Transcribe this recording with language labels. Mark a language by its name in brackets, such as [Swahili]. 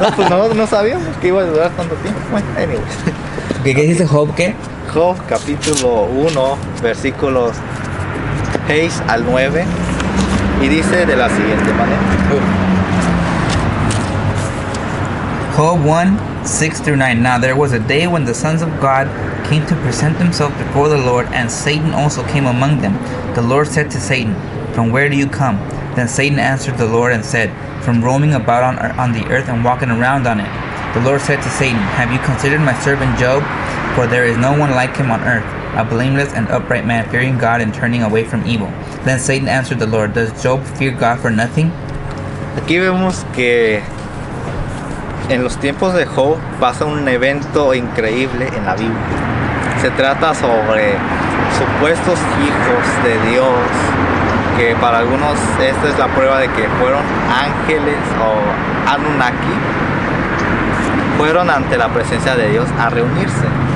[Spanish] No, pues no sabíamos que iba a durar tanto tiempo. Bueno, anyways. ¿Qué dice Job? ¿Qué? Job capítulo 1, versículos 6 al 9. Y dice de la siguiente manera: [English] Job 1, 6 through 9. Now there was a day when the sons of God came to present themselves before the Lord, and Satan also came among them. The Lord said to Satan, "From where do you come?" Then Satan answered the Lord and said, "From roaming about on the earth and walking around on it." The Lord said to Satan, "Have you considered my servant Job? For there is no one like him on earth, a blameless and upright man, fearing God and turning away from evil." Then Satan answered the Lord, "Does Job fear God for nothing?" [Spanish] Aquí vemos que en los tiempos de Job pasa un evento increíble en la Biblia. Se trata sobre supuestos hijos de Dios, que para algunos esta es la prueba de que fueron ángeles o Anunnaki, fueron ante la presencia de Dios a reunirse.